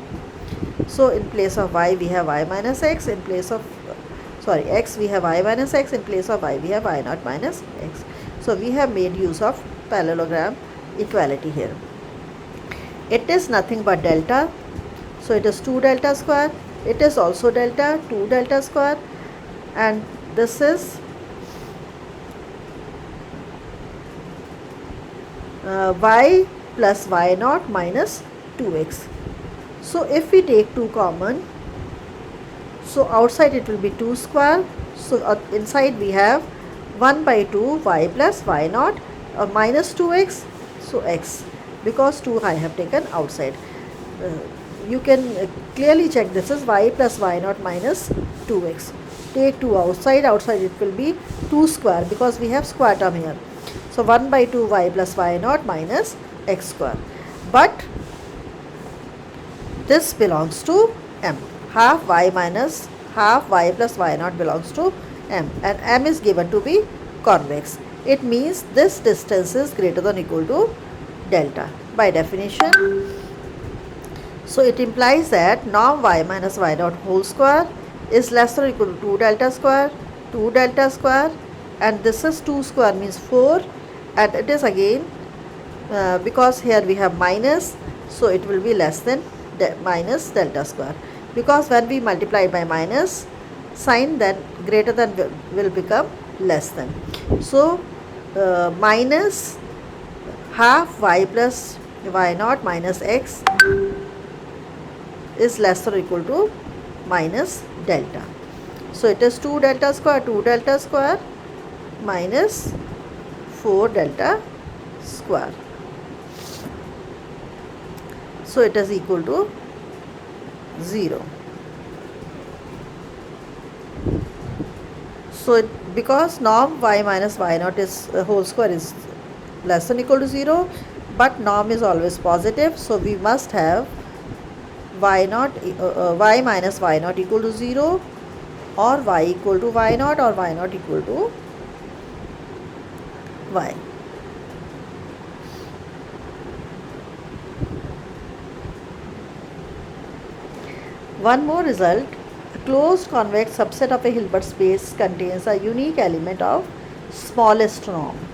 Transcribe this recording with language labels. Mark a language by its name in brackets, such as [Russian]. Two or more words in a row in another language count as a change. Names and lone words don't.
[English] So in place of y we have y minus x, in place of x we have y minus x, in place of y we have y naught minus x. So we have made use of parallelogram equality here. It is nothing but delta, so it is 2 delta square, it is also delta, 2 delta square, and this is y plus y naught minus 2x. So if we take 2 common, so outside it will be 2 square, so inside we have 1 by 2 y plus y naught minus 2x, so x, because 2 I have taken outside. You can clearly check this is y plus y naught minus 2x. Take 2 outside, outside it will be 2 square because we have square term here. So 1 by 2 y plus y naught minus x square. But this belongs to M. Half y minus half y plus y naught belongs to M, and M is given to be convex. It means this distance is greater than or equal to delta by definition. So it implies that norm y minus y naught whole square is less than or equal to 2 delta square, 2 delta square, and this is 2 square means 4, and it is again because here we have minus, so it will be less than minus delta square, because when we multiply by minus sign, then greater than will become less than. So minus half y plus y naught minus x is less than or equal to minus delta. So it is 2 delta square minus 4 delta square. So it is equal to 0. So because norm y minus y naught is whole square is less than or equal to 0, but norm is always positive, so we must have y naught y minus y naught equal to 0, or y equal to y naught, or y naught equal to y. One more result: a closed convex subset of a Hilbert space contains a unique element of smallest norm.